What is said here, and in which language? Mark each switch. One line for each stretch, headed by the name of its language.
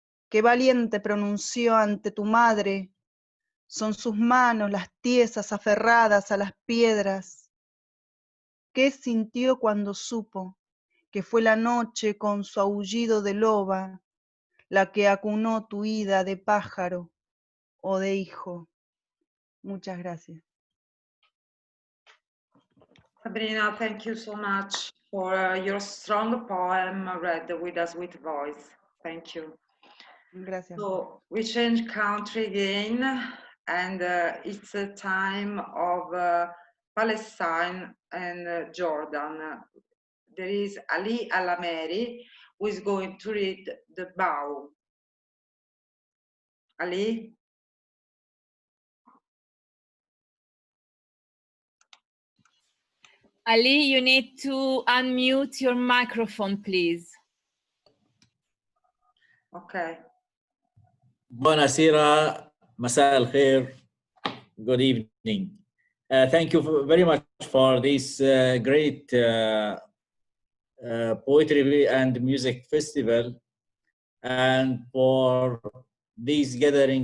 Spanish: Qué valiente pronunció ante tu madre. Son sus manos las tiesas aferradas a las piedras. ¿Qué sintió cuando supo que fue la noche con su aullido de loba la que acunó tu ida de pájaro o de hijo? Muchas gracias.
English: Sabrina, thank you so much for your strong poem read with a sweet voice. Thank you.
Spanish: Gracias.
English: So we change country again, and it's a time of Palestine and Jordan. There is Ali Alameri, who is going to read the bow. Ali? Ali, you need to unmute your microphone, please. Okay.
Italian: Buonasera,
Arabic: مساء الخير.
English: Good evening. Thank you very much for this great poetry and music festival, and for this gathering.